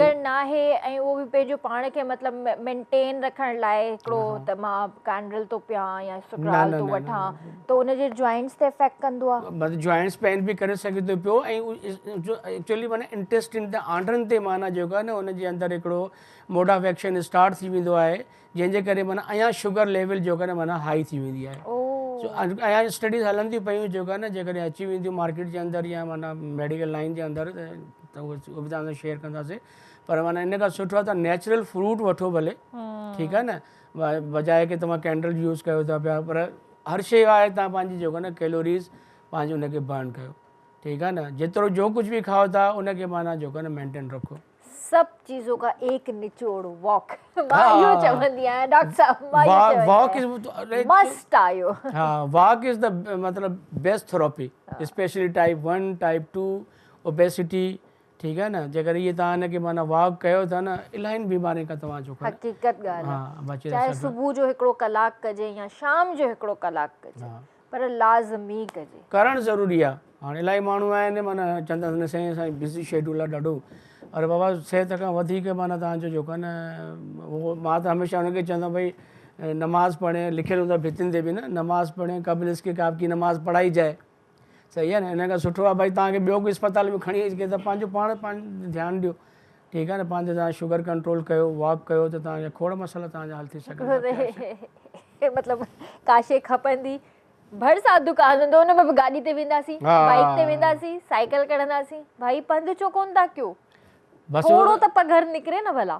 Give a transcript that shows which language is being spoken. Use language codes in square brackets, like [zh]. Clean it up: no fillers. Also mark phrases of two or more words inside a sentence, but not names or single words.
[en] sugar nahe [sd] ऐं उहो बि पंहिंजो पाण खे मतिलबु मेंटेन रखण लाइ हिकिड़ो त मां कैंड्रिल थो पियां या सुकराल थो वठां, त उनजे जॉइंट्स ते इफेक्ट कंदो आहे। मतिलबु [en] joints pain [sd] बि करे सघे थो पियो ऐं एक्चुअली माना इंटेस्टिन ते आंडनि ते माना जेको आहे न उनजे अंदरि हिकिड़ो [en] mode of action start [sd] थी वेंदो आहे, जंहिंजे करे माना अञा [en] sugar level [sd] जेको आहे न माना हाई थी वेंदी आहे। अञा स्टडीज़ हलनि थियूं पियूं जेको आहे न, जेकॾहिं अची वेंदियूं मार्केट जे अंदरि या माना [en] medical line [sd] जे अंदरि त उहो बि तव्हां सां शेयर कंदासीं। पर माना इन खां सुठो आहे त [en] natural fruit [sd] वठो भले, ठीकु आहे न, बजाए की तव्हां [en] candle use [sd] कयो था पिया। पर हर शइ आहे तव्हां पंहिंजी जेको आहे न कैलोरीज़ पंहिंजे उनखे बर्न कयो, ठीकु आहे न, जेतिरो जो कुझु बि खाओ था उनखे माना जेको आहे न मेंटेन रखो। [hi] सब चीजों का एक निचोड़ वॉक, [sd] मां चवंदी आहियां डॉक्टर साहब, [en] walk is must [sd] आयो। [en] हाँ, walk is the मतलब best therapy, specially type 1 type 2 obesity, [sd] ठीकु आहे न, जेकर इहे तव्हां हिनखे माना वॉक कयो था न, इलाही बीमारी खां तव्हां जो हक़ीक़त ॻाल्हि आहे। चाहे सुबुह जो हिकिड़ो कलाक कजे या शाम जो हिकिड़ो कलाक कजे, पर लाज़मी कजे, करणु ज़रूरी आहे। हाणे इलाही माण्हू आहिनि माना चवंदा आहिनि साईं असांजी [en] busy schedule [sd] आहे ॾाढो, अरे बाबा सिहत खां वधीक माना तव्हांजो जेको आहे न, उहो मां त हमेशह हुनखे चवंदो भई [hi] नमाज़ पढ़े, लिखियलु हूंदो आहे भितियुनि ते बि न, नमाज़ पढ़े क़ब्ल इसके कि आपकी नमाज़ पढ़ाई जाए, [sd] सही आहे न। हिन खां सुठो आहे भई तव्हांखे ॿियो कोई अस्पताल में खणी अचे त पंहिंजो पाण ध्यानु ॾियो, ठीकु आहे न, पंहिंजो तव्हां शुगर कंट्रोल कयो, वॉक कयो, त तव्हांजा खोड़ मसइला तव्हांजा हल थी सघनि। मतिलबु का शइ खपंदी भरिसां दुकान हूंदो, हुन में बि गाॾी ते वेंदासीं, बाइक ते वेंदासीं, साइकिल कढंदासीं, भाई पंधु छो कोन था कयो, थोड़ो त पघर निकिरे न भला।